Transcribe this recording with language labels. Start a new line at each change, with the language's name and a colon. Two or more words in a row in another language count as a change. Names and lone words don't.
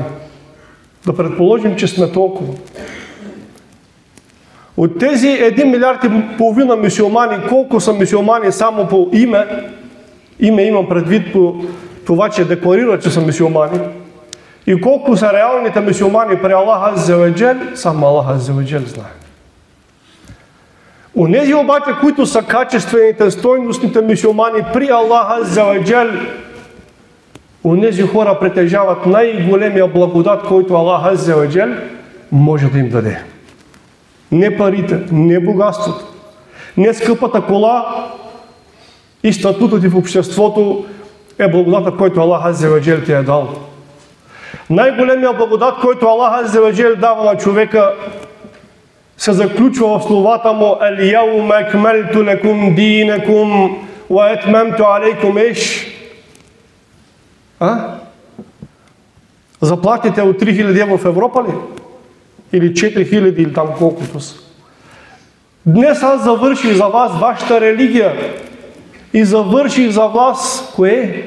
Bulgarian: Да предположим, че сме толкова. От тези 1 милиард и половина мюсюлмани, колко са мюсюлмани само по име имам предвид по това, че декларират, че са мюсюлмани, и колко са реалните мюсюлмани при Аллах
Arabic: عز وجل,
Bulgarian: само Аллах
Arabic: عز وجل
Bulgarian: знае. Онези обаче, които са качествените, стойностните мюсюлмани при Аллах
Arabic: عز وجل,
Bulgarian: онези хора притежават най-големия благодат, който Аллах
Arabic: عز وجل
Bulgarian: може да им даде. Не парите, не богатството, не скъпата кола и статутът ти в обществото е благодатът, който Аллах
Arabic: عز وجل
Bulgarian: ти е дал. Най-големия благодат, който Аллах
Arabic: عز وجل
Bulgarian: дава на човека, се заключва в словата му
Arabic: اليوم أكملت لكم دينكم وأتممت عليكم
Bulgarian: иш. Заплатите от 3000 евро в Европа ли? Или 4000 или там колкото са. Днес аз завърших за вас вашата религия и завърших за вас кое?